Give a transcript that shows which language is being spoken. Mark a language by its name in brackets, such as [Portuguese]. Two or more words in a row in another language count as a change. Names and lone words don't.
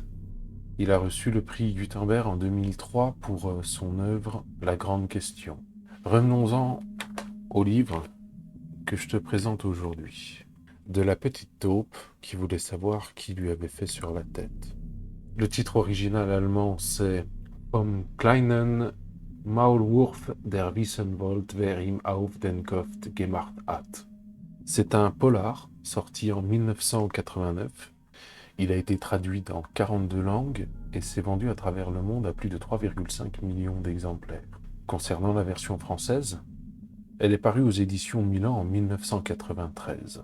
[French] Il a reçu le prix Gutenberg en 2003 pour son œuvre La Grande Question. Revenons-en au livre que je te présente aujourd'hui. De la petite taupe qui voulait savoir qui lui avait fait sur la tête. Le titre original allemand, c'est Vom kleinen Maulwurf der wissen wollte, wer ihm auf den Kopf gemacht hat. C'est un polar sorti en 1989. Il a été traduit dans 42 langues et s'est vendu à travers le monde à plus de 3,5 millions d'exemplaires. Concernant la version française, elle est parue aux éditions Milan en 1993.